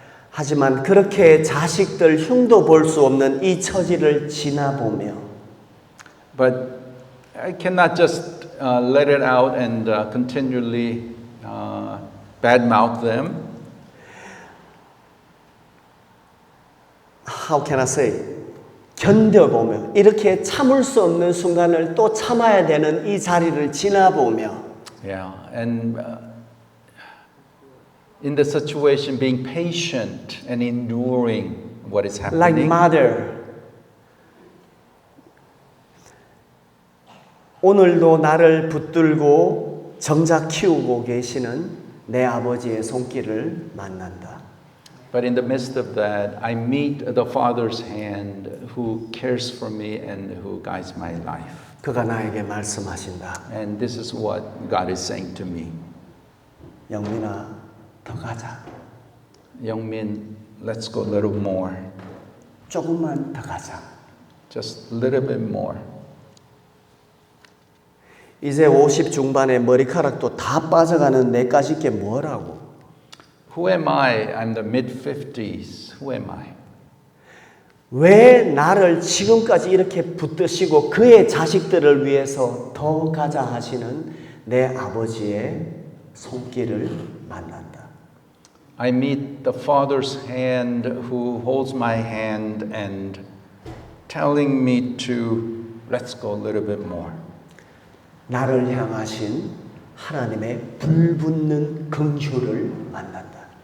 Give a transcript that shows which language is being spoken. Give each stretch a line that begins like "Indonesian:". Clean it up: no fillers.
Korean: 하지만 그렇게 자식들 흉도 볼 수 없는 이 처지를 지나보며
English: But I cannot just let it out and continually badmouth them. How can I say?
Korean: 견뎌보며 이렇게 참을 수 없는 순간을 또 참아야 되는 이 자리를 지나보며
English: Yeah, and in the situation being patient and enduring what is happening. Like mother.
Korean: 오늘도 나를 붙들고 정작 키우고 계시는 내 아버지의 손길을 만난다.
English: But in the midst of that, I meet the Father's hand who cares for me and who guides my life.
Korean: 그가 나에게 말씀하신다.
English: And this is what God is saying to me.
Korean: 영민아, 더 가자.
English: Youngmin, let's go a little more.
Korean: 조금만 더 가자.
English: Just a little bit more.
Korean: 이제 50 중반에 머리카락도 다 빠져가는 내까지 게 뭐라고?
English: Who am I? I'm the mid-50s. Who am I?
Korean: 왜 나를 지금까지 이렇게 붙드시고 그의 자식들을 위해서 더 가자 하시는 내 아버지의 손길을 만난다.
English: I meet the Father's hand who holds my hand and telling me to let's go a little bit more.
Korean: 나를 향하신 하나님의 불붙는 긍휼을 만난다.